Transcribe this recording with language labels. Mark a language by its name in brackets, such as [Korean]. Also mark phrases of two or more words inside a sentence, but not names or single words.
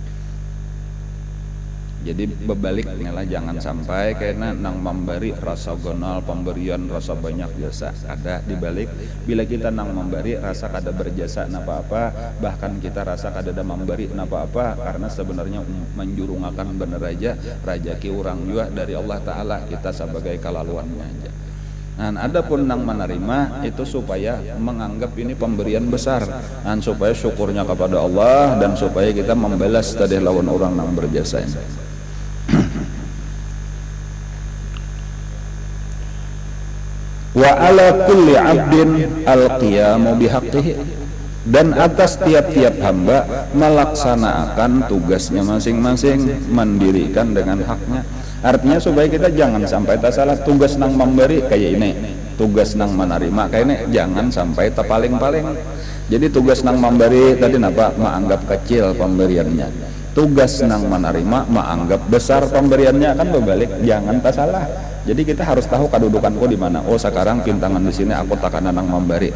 [Banjar] Jadi bebaliknya lah, jangan sampai karena nang memberi rasa gonal pemberian rasa banyak jasa, ada dibalik bila kita nang memberi rasa kada berjasa apa-apa, bahkan kita rasa kada ada memberi apa-apa, karena sebenarnya menjurungakan bener aja rajaki orang juga dari Allah Ta'ala, kita sebagai kalaluannya aja. Dan adapun nang menerima itu supaya menganggap ini pemberian besar, dan supaya syukurnya kepada Allah dan supaya kita membalas tadi lawan orang nang berjasa. [Arabic] وعلى كل عبد القيام بحقه, [Banjar] dan atas tiap-tiap hamba melaksanakan tugasnya masing-masing, mendirikan dengan haknya. Artinya supaya kita jangan sampai tak salah tugas nang memberi kayak ini, tugas nang menerima kayak ini, jangan sampai terpaling-paling. Jadi tugas nang memberi tadi napa menganggap kecil pemberiannya, tugas nang menerima menganggap besar pemberiannya, kan berbalik, jangan tak salah. Jadi kita harus tahu kedudukanku di mana. Oh sekarang pintangan di sini aku takkan nang memberi.